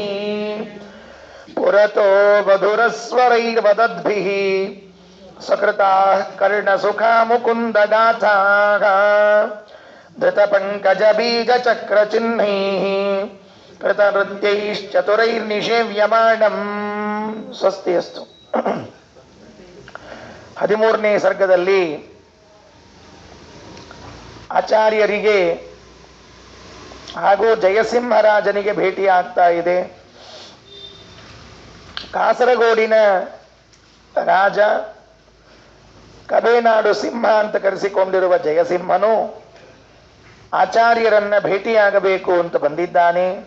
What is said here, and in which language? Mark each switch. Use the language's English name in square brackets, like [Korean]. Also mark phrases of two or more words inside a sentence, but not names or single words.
[Sanskrit] ಪುರತೋ ಮಧುರಸ್ವರೈರ್ವದದ್ಭಿಃ ಸಕೃತಾಃ ಕರ್ಣಸುಖಾ ಮುಕುಂದಗಾಥಾಃ ಧೃತಪಂಕಜ ಬೀಜಚಕ್ರ ಚಿಹ್ನೈಃ ಕೃತನೃತ್ಯೈಶ್ಚತುರೈರ್ನಿಷೇವ್ಯಮಾಣಂ. ಸ್ವಸ್ತಿ ಅಸ್ತು. [Kannada] 13ನೇ ಸರ್ಗದಲ್ಲಿ ಆಚಾರ್ಯರಿಗೆ ಹಾಗೂ ಜಯಸಿಂಹರಾಜನಿಗೆ ಭೇಟಿಯಾಗ್ತಾ ಇದೆ. ಕಾಸರಗೋಡಿನ ರಾಜ, ಕಬೇನಾಡು ಸಿಂಹ ಅಂತ ಕರೆಸಿಕೊಂಡಿರುವ ಜಯಸಿಂಹನು ಆಚಾರ್ಯರನ್ನ ಭೇಟಿಯಾಗಬೇಕು ಅಂತ ಬಂದಿದ್ದಾನೆ.